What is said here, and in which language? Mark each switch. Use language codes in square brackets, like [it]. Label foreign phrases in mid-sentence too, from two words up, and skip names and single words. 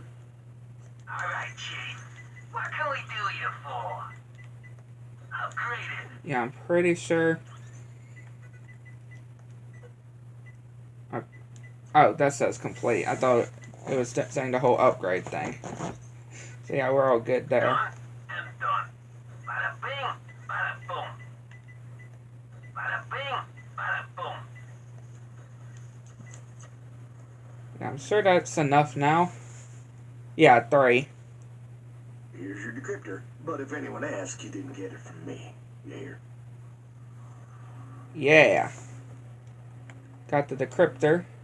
[en] All right, Chief. What can we do you for? Upgraded. Yeah, I'm pretty sure. Oh, that says complete. I thought it was saying the whole upgrade thing. So yeah, we're all good there. Done and done. Bada bing, bada boom. Bada bing, bada boom. Yeah, I'm sure that's enough now. Yeah, 3. Here's your decryptor. But if anyone asks, you didn't get it from me. You hear? Yeah. Got the decryptor.